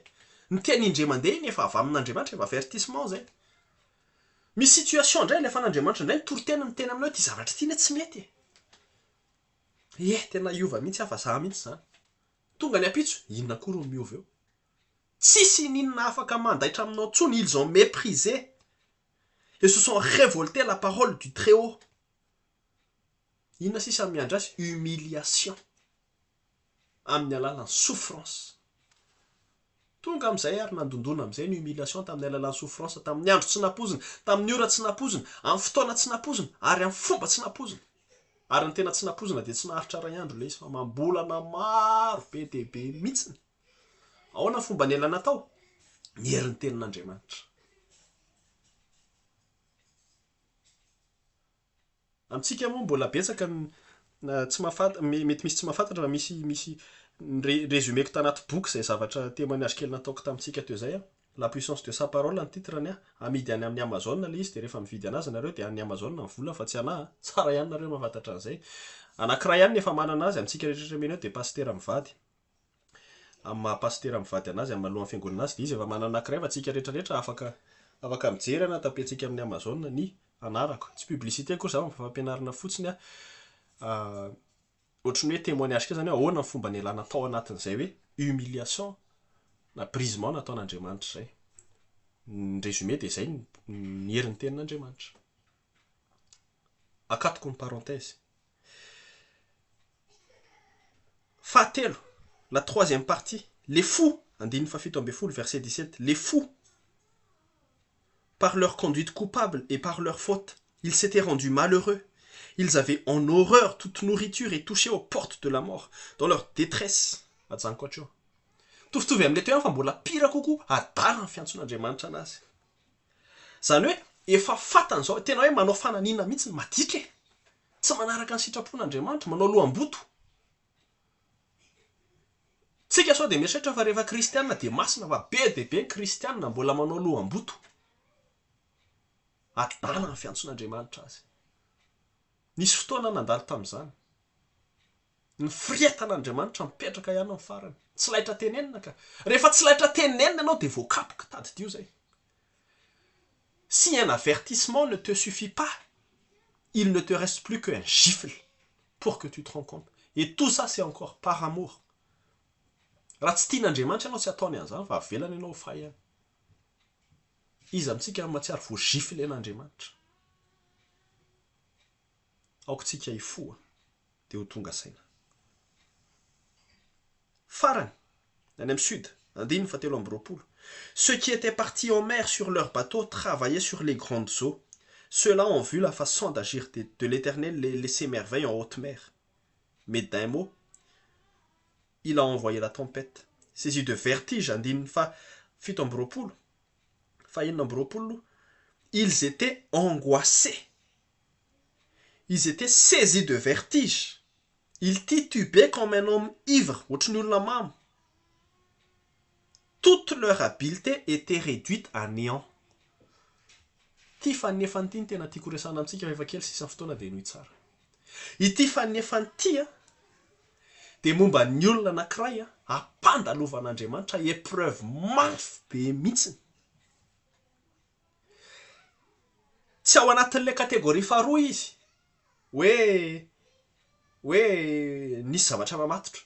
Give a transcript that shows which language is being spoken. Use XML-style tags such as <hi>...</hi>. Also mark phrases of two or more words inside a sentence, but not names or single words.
<mg>Ny teny indre mandeha iny efa avy amin'Andriamanitra, efa avertissement zay. Misy situation indray lefa n'Andriamanitra indray nitoro-tena miteny aminao ty zavatra ty ne tsy mety. Tena hiova mihitsy afa za mihitsy zany. Tonga ny apitso, inona akory miova eo. Tsisy ninona afaka mandaitra aminao tsony,</mg> <fr>ils ont méprisé et se sont révoltés à la parole du Très-Haut.</fr> <mg>Inona sisa miandra azy? Humiliation. Amin'ny alalan'ny souffrance. Tonga amin'izay ary nandondona amin'izay ny humiliation tamin'ny alalan'ny souffrance, tamin'ny andro tsy napozina, tamin'ny ora tsy napozina, amin'ny fotoana tsy napozina, ary amin'ny fomba tsy napozina. Ary ny tena tsy napozina dia tsy naharitra ray andro le izy, fa mambolana maro be dia be mihitsiny. Ahoana fomba nialana tao? Nieriny tenin'Andriamanitra. Amintsika moa mbola betsaka tsy mety misy tsy mahafantatra fa misy résumeko tanaty boky zay zavatra témoignage kely nataoko tamintsika teo zay.</mg> <fr>La puissance de sa parole ny titrany.</fr> <mg>Amidy any amin'ny Amazon le izy, dia rehefa mividy anazy nareo dia any Amazon ny vola fa tsy anahy. Tsara ihany nareo mahafantatra an'izay. Anankiray ihany nefa manana azy amintsika rehetra menao dia pasteur mivady. Amin'ny maha pasteur mivady anazy amin'ny alohan'ny fiangonana azy dia izy efa manana anankiray fa tsika rehetrarehetra afaka mijery na tapentsika amin'ny Amazon ny anarako. Tsy publicité koa za fa fampianarana fotsiny ohatrany hoe témoignage ke zany hoe ahoana ny fomba nialana tao anatin'izay hoe humiliation na brisement nataon'Andriamanitra zay. Ny résumé dia zay ny herin'ny tenin'Andriamanitra. Akatoko ny parenthèse. Fahatelo,</mg> <fr>la troisième partie, les fous, verset 17, les fous, par leur conduite coupable et par leur faute, ils s'étaient rendus malheureux. Ils avaient en horreur toute nourriture et touchaient aux portes de la mort, dans leur détresse.</fr> <mg>Tovtovy amin'ilay teo ihany fa mbola pira kokoa, adala ny fiantson'Andriamanitra anazy. Zany hoe, efa fatany zao, tena hoe manao fananina mihitsy maditra. Tsy manaraka ny sitrapon'Andriamanitra, manao lohamboto. Tsika sao dia mieritreritra fa rehefa kristianina dia masina fa be dia be ny kristianina mbola manao lohamboto. Adala ny fiantson'Andriamanitra azy. Nisy fotoana nandalo tamin'izany. Ny firiatan'Andriamanitra mipetraka ihany amin'ny farany. Tsy laitra tenenina ka. Rehefa tsy laitra tenenina ianao dia voakapoka tady-dio zay.</mg> <fr>Si un avertissement ne te suffit pas, il ne te reste plus qu'un gifle pour que tu te rends compte. Et tout ça, c'est encore par amour.</fr> <mg>Raha tsy tian'Andriamanitra ianao tsy ataony an'izany fa avelany ianao ho fahiny. izy amintsika matsiary vo zify len'Andriamanitra. Aokotsika hifoa dia ho tonga saina. Farany, any amin'ny</mg> <fr>sud, 17 Ceux qui étaient partis en mer sur leurs bateaux travaillaient sur les grandes eaux. Ceux-là ont vu la façon d'agir de l'Éternel et ses merveilles en haute mer. Mais d'un mot, il a envoyé la tempête. Saisi de vertige, ils étaient angoissés. Ils étaient saisis de vertige. Ils titubaient comme un homme ivre. Toute leur habileté était réduite à néant.</fr> <mg>Ity fanefany ity ny tena tiako resana amintsika rehefa kely sisa fotoana dia nohy tsara. Ity fanefany ity dia momba ny olona anankiray ampandalovan'Andriamanitra épreuve mafy be mihitsiny. Tsy ao anatin'ilay kategoria faharoa izy hoe nisy zavatra mamatotra.</mg>